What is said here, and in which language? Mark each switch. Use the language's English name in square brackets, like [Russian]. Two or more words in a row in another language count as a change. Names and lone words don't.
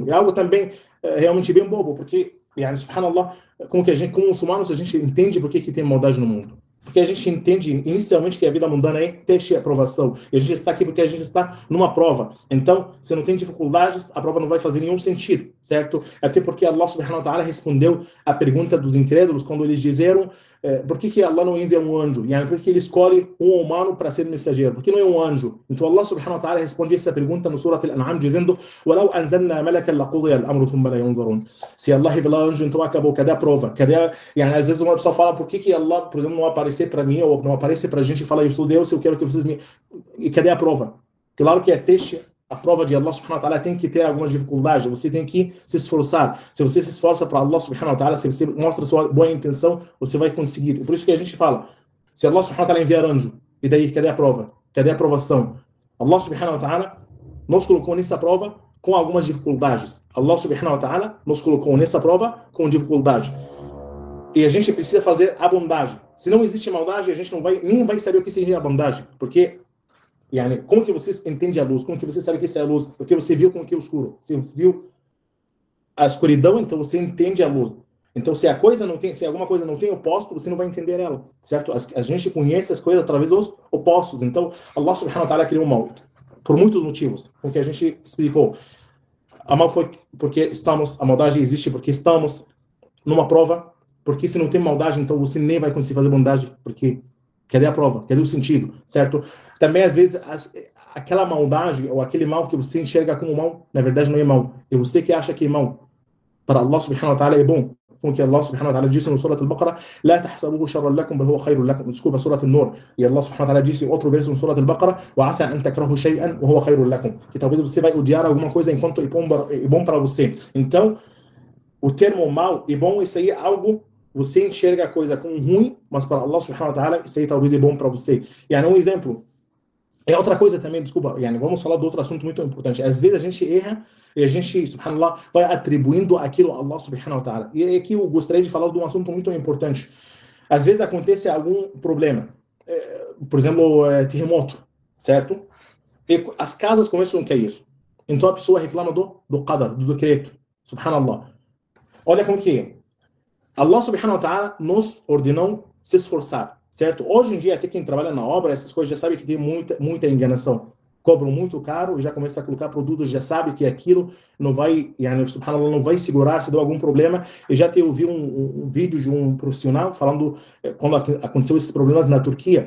[Portuguese] É algo também realmente bem bobo, porque subhanallah, como muçulmanos, a gente entende por que tem maldade no mundo. Porque a gente entende inicialmente que a vida mundana é teste e aprovação. E a gente está aqui porque a gente está numa prova. Então, se não tem dificuldades, a prova não vai fazer nenhum sentido, certo? Até porque [Arabic] الله سبحانه وتعالى [Portuguese] respondeu a pergunta dos incrédulos quando eles disseram por que Allah não envia um anjo? Por que ele escolhe um humano para ser mensageiro? Por que não é um anjo? Então [Arabic] الله سبحانه وتعالى [Portuguese] responde essa pergunta no Surat Al-An'am dizendo [Arabic] وَلَوْ أَنزَلْنَا مَلَكًا لَقُضِيَ الْأَمْرُ ثُمَّ لَا يُنظَرُونَ. [Portuguese] Se Allah revelar anjo, então acabou. Cadê a prova? Às vezes uma pessoa fala por que Allah, por exemplo, não aparece aparecer para mim ou não aparecer para a gente e falar, eu sou Deus, eu quero que vocês me... E cadê a prova? Claro que é teste, a prova de [Arabic] الله سبحانه وتعالى [Portuguese] tem que ter alguma dificuldade, você tem que se esforçar. Se você se esforça para [Arabic] الله سبحانه وتعالى, [Portuguese] se você mostra sua boa intenção, você vai conseguir. Por isso que a gente fala, se [Arabic] الله سبحانه وتعالى [Portuguese] enviar anjo, e daí cadê a prova? Cadê a aprovação? [Arabic] الله سبحانه وتعالى [Portuguese] nos colocou nessa prova com algumas dificuldades. [Arabic] الله سبحانه وتعالى [Portuguese] nos colocou nessa prova com dificuldade. E a gente precisa fazer a bondade. Se não existe maldade, a gente nem vai saber o que seria a bondade. Porque, yani, como que você entende a luz? Como que você sabe que isso é a luz? Porque você viu como que é o escuro. Você viu a escuridão, então você entende a luz. Então, se alguma coisa não tem oposto, você não vai entender ela, certo? A gente conhece as coisas através dos opostos. Então, [Arabic] الله سبحانه وتعالى [Portuguese] criou o mal. Por muitos motivos, o que a gente explicou. A mal foi porque a maldade existe porque estamos numa prova. Porque se não tem maldade, então você nem vai conseguir fazer bondade, porque cadê a prova? Cadê o sentido, certo? Também, às vezes, aquela maldade ou aquele mal que você enxerga como mal, na verdade não é mal. E você que acha que é mal, para [Arabic] الله سبحانه وتعالى [Portuguese] é bom. Como que [Arabic] الله سبحانه وتعالى [Portuguese] disse no Surah Al-Baqarah, [Arabic] لا تحسبوه شرا لكم بل هو خير لكم. [Portuguese] Desculpa, Surah An-Nur. E [Arabic] الله سبحانه وتعالى [Portuguese] disse em outro verso no Surah Al-Baqarah, [Arabic] وعسى أن تكرهوا شيئا وهو خير لكم. [Portuguese] Que talvez você vai odiar alguma coisa enquanto é bom para você. Então, o termo mal e bom, isso aí é algo, você enxerga a coisa como ruim, mas para [Arabic] الله سبحانه وتعالى, [Portuguese] isso aí talvez é bom para você. E um exemplo. É outra coisa também, desculpa, vamos falar de outro assunto muito importante. Às vezes a gente erra e a gente, subhanallah, vai atribuindo aquilo a [Arabic] الله سبحانه وتعالى. [Portuguese] E aqui eu gostaria de falar de um assunto muito importante. Às vezes acontece algum problema, por exemplo, terremoto, certo? E as casas começam a cair. Então a pessoa reclama do qadar, do decreto, subhanallah. Olha como que é. [Arabic] الله سبحانه وتعالى [Portuguese] nos ordenou se esforçar. Certo? Hoje em dia, até quem trabalha na obra, essas coisas já sabe que tem muita enganação. Cobram muito caro e já começa a colocar produtos, já sabe que aquilo não vai, subhanallah, não vai segurar se der algum problema. Eu já ouvi um vídeo de um profissional falando quando aconteceu esses problemas na Turquia.